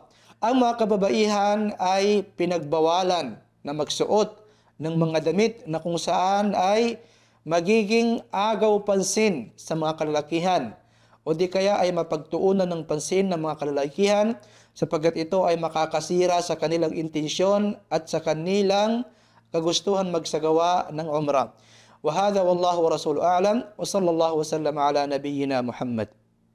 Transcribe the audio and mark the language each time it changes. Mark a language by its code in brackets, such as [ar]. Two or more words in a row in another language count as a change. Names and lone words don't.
[tl] Ang mga kababaihan ay pinagbawalan na magsuot ng mga damit na kung saan ay magiging agaw pansin sa mga kalalakihan o di kaya ay mapagtuunan ng pansin ng mga kalalakihan, sapagkat ito ay makakasira sa kanilang intensyon at sa kanilang kagustuhan magsagawa ng umrah. [ar] وهذا والله ورسوله أعلم وصلى الله وسلم على نبينا محمد.